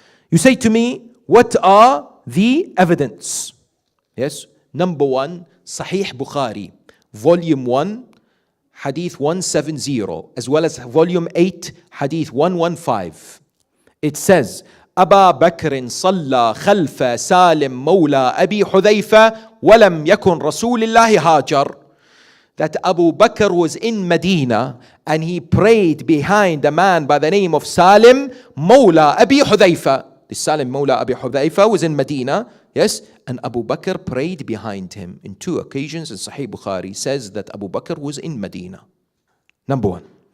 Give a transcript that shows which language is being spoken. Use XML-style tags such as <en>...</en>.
<en>You say to me, what are the evidence? Yes, number one, Sahih Bukhari, volume 1, hadith 170, as well as volume 8, hadith 115. It says,</en> <ar>أبا بكر صلى خلف سالم مولى أبي حذيفة ولم يكن رسول الله هاجر.</ar> <en>That Abu Bakr was in Medina and he prayed behind a man by the name of Salim Mawla Abi Hudhayfa. This Salim Mawla Abi Hudhayfa was in Medina, yes, and Abu Bakr prayed behind him. In two occasions in Sahih Bukhari says that Abu Bakr was in Medina. Number one.</en>